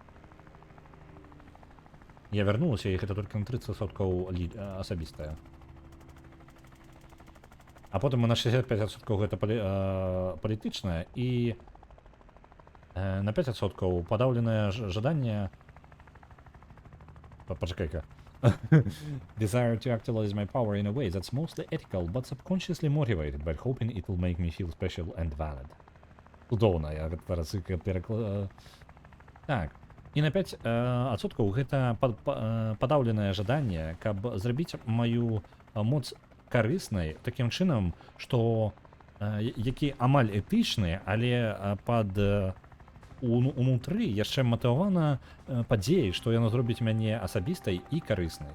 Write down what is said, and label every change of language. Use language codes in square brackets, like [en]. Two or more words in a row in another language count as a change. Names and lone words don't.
[be] Я вярнулася, і гэта толькі на 30% асабістая. А потым на 65% гэта палітычнае, і на 5% падаўленае жаданне... Пачакай-ка. [en] Desire to actualize my power in a way that's mostly ethical, but subconsciously motivated by hoping it will make me feel special and valid. [be] Удобно, я зараз пераклад... Так. І на 5% гэта падаўленае жаданне, каб зрабіць маю моц карыснай такім чынам, што які амаль этычны, але пад унутры яшчэ матывавана падзеяй, што яна зробіць мяне асабістай і карыснай.